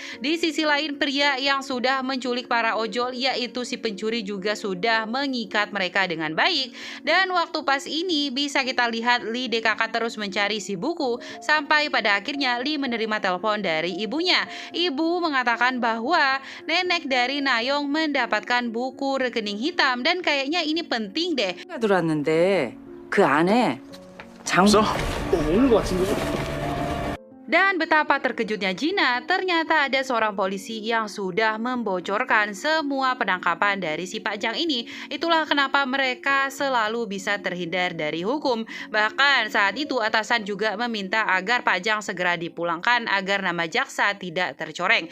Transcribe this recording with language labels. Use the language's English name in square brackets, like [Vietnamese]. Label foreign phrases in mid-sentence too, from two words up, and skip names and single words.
[Indonesian] Di sisi lain, pria yang sudah menculik para ojol yaitu si pencuri juga sudah mengikat mereka dengan baik dan waktu pas ini bisa kita lihat Lee DKK terus mencari si buku sampai pada akhirnya Lee menerima telepon dari ibunya. Ibu mengatakan bahwa nenek dari Nayong mendapatkan buku rekening hitam dan kayaknya ini penting deh. [Korean] 들어왔는데 그 안에 장 [Indonesian] Dan betapa terkejutnya Gina, ternyata ada seorang polisi yang sudah membocorkan semua penangkapan dari si Pak Jang ini. Itulah kenapa mereka selalu bisa terhindar dari hukum. Bahkan saat itu atasan juga meminta agar Pak Jang segera dipulangkan agar nama jaksa tidak tercoreng.